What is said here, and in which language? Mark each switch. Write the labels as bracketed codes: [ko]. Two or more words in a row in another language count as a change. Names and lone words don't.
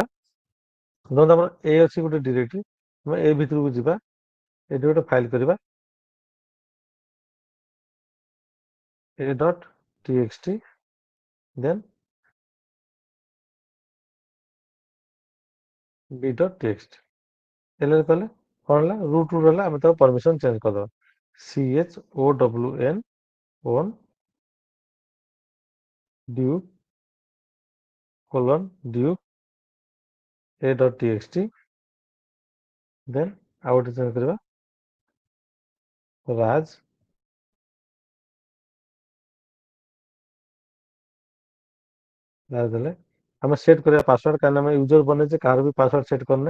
[or] ଧରନ୍ତୁ ଆମର ଏ ଅଛି ଗୋଟେ ଡିରେକ୍ଟରି, ଆମେ ଏ ଭିତରକୁ ଯିବା, ଏଠି ଗୋଟେ ଫାଇଲ କରିବା a.txt, ଦେନ୍ b.txt। ଏଲ କଲେ କଣ ହେଲା? ରୁଟ୍ ହେଲା, ଆମେ ତାକୁ [en] permission change [or] କରିଦେବା, [en] chown own duke duke a.txt, [or] ଦେନ୍ ଆଉ ଗୋଟେ ଚେଞ୍ଜ କରିବା ରାଜ ଦେଲେ ଆମେ ସେଟ୍ କରିବା ପାସୱାର୍ଡ, କାରଣ ଆମେ ୟୁଜର ବନେଇଛେ, କାହାର ବି [en] password set [or] କରିନେ।